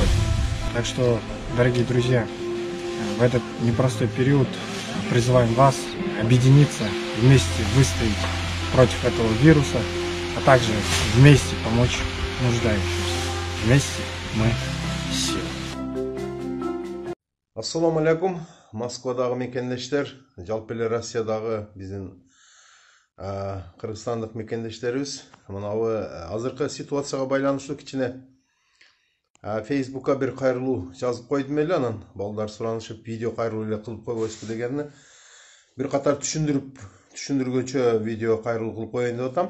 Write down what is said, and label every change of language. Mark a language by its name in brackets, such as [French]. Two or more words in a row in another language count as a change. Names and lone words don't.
[Russian] Так что, дорогие друзья, в этот непростой период призываем вас объединиться, вместе выстоять против этого вируса, а также вместе помочь нуждающимся. Вместе мы сила. [Kyrgyz] Ассаламу алейкум, Москвадагы мекендештер, жалпы эле Россиядагы биздин кыргызстандык мекендештерибиз. Мынабы азыркы ситуацияга байланыштуу кичине Facebook'a bir кайрылуу жазып койдум эле, анан балдар суранышып видео кайрылуу эле кылып койбойсузбу дегенде бир катар түшүндүргүчө видео кайрылуу кылып коеюн деп атам.